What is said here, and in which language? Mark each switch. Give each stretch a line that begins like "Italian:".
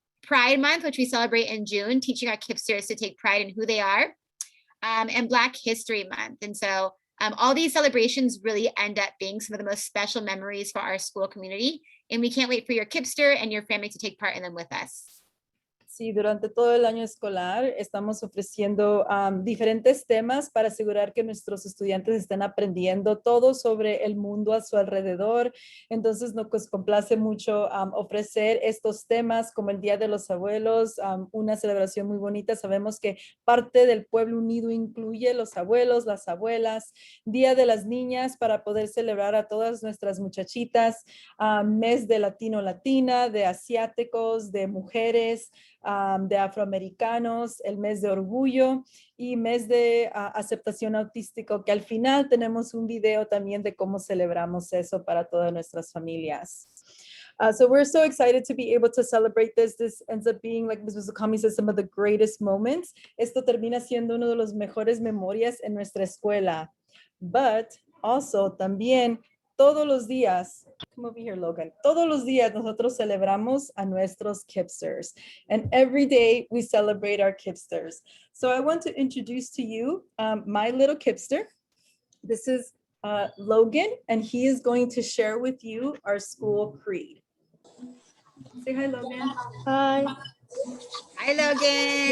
English: Pride Month, which we celebrate in June, teaching our KIPPsters to take pride in who they are. And Black History Month. And so all these celebrations really end up being some of the most special memories for our school community. And we can't wait for your KIPPster and your family to take part in them with us.
Spanish: Sí, durante todo el año escolar estamos ofreciendo diferentes temas para asegurar que nuestros estudiantes estén aprendiendo todo sobre el mundo a su alrededor. Entonces nos complace mucho ofrecer estos temas como el Día de los Abuelos, una celebración muy bonita. Sabemos que parte del Pueblo Unido incluye los abuelos, las abuelas, Día de las Niñas para poder celebrar a todas nuestras muchachitas, mes de latino-latina, de asiáticos, de mujeres, de afroamericanos, el mes de orgullo y mes de aceptación autístico, que al final tenemos un video también de cómo celebramos eso para todas nuestras familias.
English: So we're so excited to be able to celebrate this. This ends up being, like Ms. Mizukami says, some of the greatest moments.
Spanish: Esto termina siendo uno de los mejores memorias en nuestra escuela.
English: But also
Spanish: también todos los días,
English: come over here, Logan.
Spanish: Todos los días nosotros celebramos a nuestros KIPPsters.
English: And every day we celebrate our KIPPsters. So I want to introduce to you my little KIPPster. This is Logan, and he is going to share with you our school creed. Say hi, Logan. Hi. Hi, Logan.